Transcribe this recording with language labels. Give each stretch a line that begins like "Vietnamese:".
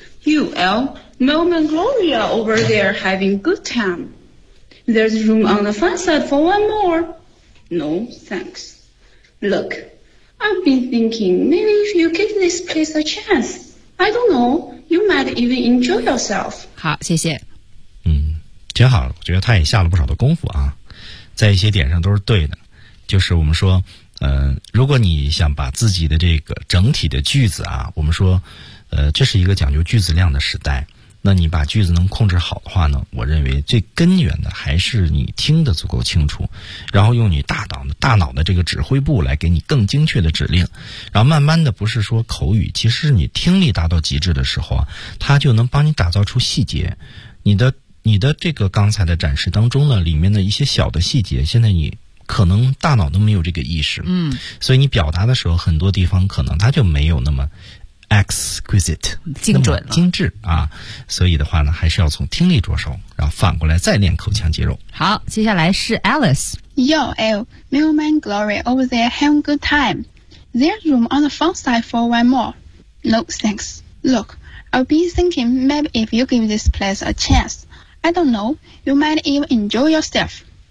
English: UL, Mel and Gloria over there having good time. There's room on the fun side for one more. No, thanks. Look, I've been thinking maybe if you give this place a chance, I don't know, you might even enjoy yourself.
Chinese: 好，谢谢。挺好，我觉得他也下了不少的功夫啊，在一些点上都是对的。就是我们说如果你想把自己的这个整体的句子啊，我们说这是一个讲究句子量的时代，那你把句子能控制好的话呢，我认为最根源的还是你听得足够清楚，然后用你大脑的这个指挥部来给你更精确的指令，然后慢慢的不是说口语，其实你听力达到极致的时候啊，它就能帮你打造出细节。你的这个刚才的展示当中呢，里面的一些小的细节，现在你可能大脑都没有这个意识，所以你表达的时候，很多地方可能它就没有那么
English: exquisite
Chinese: 精准了，精致啊。所以的话呢，还是要从听力着手，然后反过来再练口腔肌肉。好，接下来是 Alice。
English: Yo, L, Mailman Glory over there having good time. There's room on the front side for one more. No thanks. Look, I've been thinking maybe if you give this place a chance. I don't know, you might even enjoy yourself.